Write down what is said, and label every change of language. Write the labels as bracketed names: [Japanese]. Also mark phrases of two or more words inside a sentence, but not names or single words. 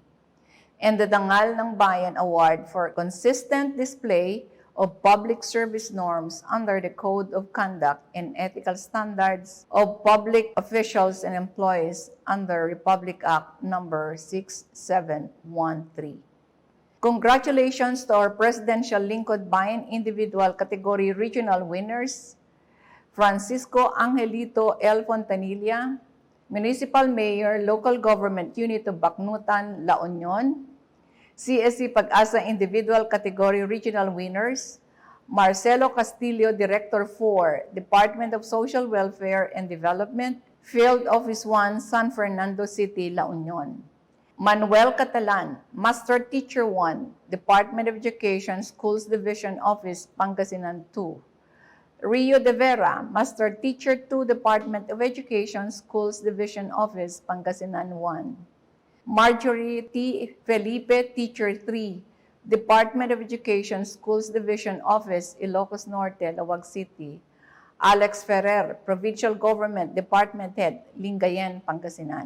[English] And the Dangal ng Bayan Award for consistent display of public service norms under the Code of Conduct and Ethical Standards of Public Officials and Employees under Republic Act Number 6713. Congratulations to our Presidential Lingkod Bayan Individual Category Regional winners, Francisco Angelito L. Fontanilla, Municipal Mayor, Local Government Unit of Bacnutan, La Union, CSC Pag-asa Individual Category Regional winners, Marcelo Castillo, Director 4, Department of Social Welfare and Development, Field Office 1, San Fernando City, La Union. Manuel Catalan, Master Teacher 1, Department of Education, Schools Division Office, Pangasinan 2. Rio de Vera, Master Teacher 2, Department of Education, Schools Division Office, Pangasinan 1. Marjorie T. Felipe, Teacher 3, Department of Education, Schools Division Office, Ilocos Norte, Lawag City. Alex Ferrer, Provincial Government Department Head, Lingayen, Pangasinan.